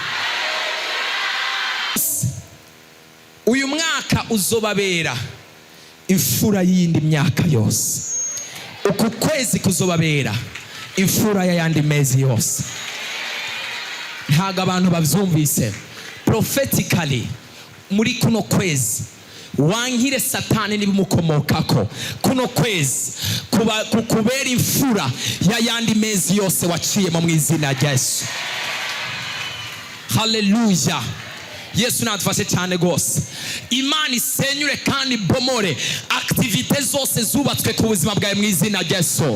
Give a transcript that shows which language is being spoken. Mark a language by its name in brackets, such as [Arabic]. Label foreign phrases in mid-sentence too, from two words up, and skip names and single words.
[Rundi] Uyu mwaka uzobabera imfura y'indi myaka yose. Uku kwezi kuzobabera imfura y'ayandi mezi yose. Ntago abantu bavyumvise prophetically. Muri kuno kwezi wankire Satani nibimukomokako, kuno kwezi kukubera imfura y'ayandi mezi yose waciyemo mu izina rya Yesu. Hallelujah. Yesu natufashe cyane gose. Imana isenyure kandi bomore activite zose zubatswe ku buzima bwawe mu izina rya Yesu.